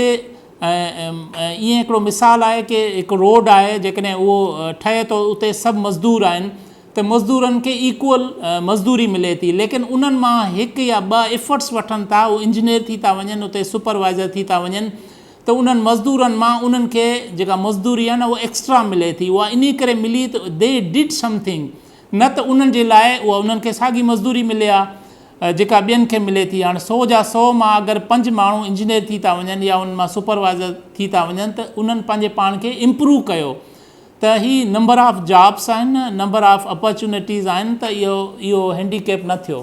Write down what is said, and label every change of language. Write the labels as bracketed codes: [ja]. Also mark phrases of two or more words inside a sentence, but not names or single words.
[sd] ईअं हिकिड़ो मिसाल आहे की हिकु रोड आहे, जेकॾहिं उहो ठहे थो, उते सभु मज़दूर आहिनि, त मज़दूरनि खे इक्वल मज़दूरी मिले थी, लेकिन उन्हनि मां हिकु या ॿ एफर्ट्स वठनि था, उहे इंजीनियर थी था वञनि, उते सुपरवाइज़र थी था वञनि, त उन्हनि मज़दूरनि मां उन्हनि खे जेका मज़दूरी आहे न उहा एक्स्ट्रा मिले थी। उहा इन करे मिली त [en] they did something, [sd] न त उन्हनि जे लाइ उहा उन्हनि खे साॻी मज़दूरी मिले आहे जेका ॿियनि खे मिले थी। हाणे 100 जा 100 मां अगरि 5 माण्हू इंजीनियर थी था वञनि या उन मां सुपरवाइज़र थी था वञनि, त उन्हनि पंहिंजे पाण खे इम्प्रूव कयो। त ही [en] number of jobs [sd] आहिनि, [en] number of opportunities [sd] आहिनि, त इहो हैंडीकेप न थियो।